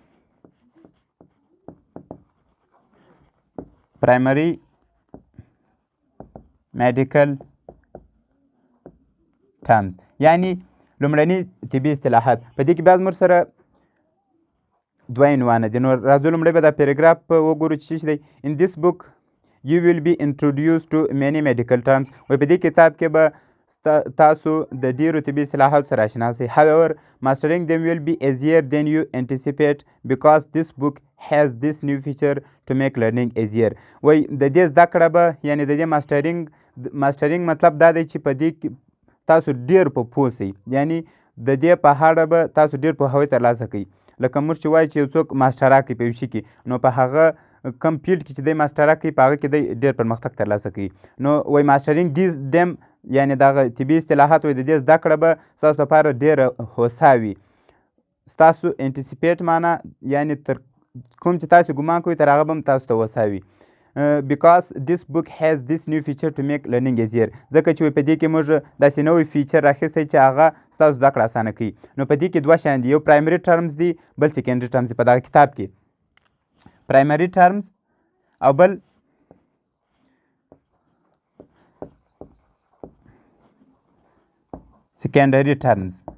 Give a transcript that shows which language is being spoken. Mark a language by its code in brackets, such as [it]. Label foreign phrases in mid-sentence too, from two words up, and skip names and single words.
[en] primary medical terms [ps] یعنی لومړني طبي اصطلاحات. په دې کې بیا زموږ سره دوه عنوانه دي. نو راځو لومړی به دا پیراګراف وګورو چې څه دی. [en] In this book you will be introduced to many medical terms. [ps] وایي په دې کتاب کې به تاسو د ډېرو طبي اصطلاحاتو سره اشنا شئ. [en] However, mastering them will be easier than you anticipate because this book has this new feature to make learning easier. [ps] وایي د دې زده کړه به یعنی د دې ماسټرینګ مطلب دا دی چې په دې کې تاسو ډېر په پوه شئ یعنی د دې په اړه به تاسو ډېر پوهاوی ترلاسه کوئ. لکه موږ چې وایو چې یو څوک ماسټرا کوي په یو شي کې نو په هغه کم فیلډ کې چې دی ماسټرا کوي په هغه کې دی ډېر پرمختګ ترلاسه کوي. نو وایي [en] mastering them [ps] یعنی دغه طبي اصطلاحات وایي د دې زده کړه به ستاسو لپاره ډېره هوسا وي. ستاسو انټیسیپیټ معنا یعنی تر کوم چې تاسو ګمان کوئ تر هغه به هم تاسو ته هوسا وي. [en] because this book has this new feature to make learning easier. [ps] ځکه چې په دې کې موږ داسې نوی فیچر راخیستی چې هغه ستاسو زده کړه اسانه کوي. نو په دې کې دوه شیان دي. یو [en] primary terms [ps] دي بل [en] secondary terms [ps] دي. په دغه کتاب کې [en] primary terms [ps] او بل [en] secondary terms.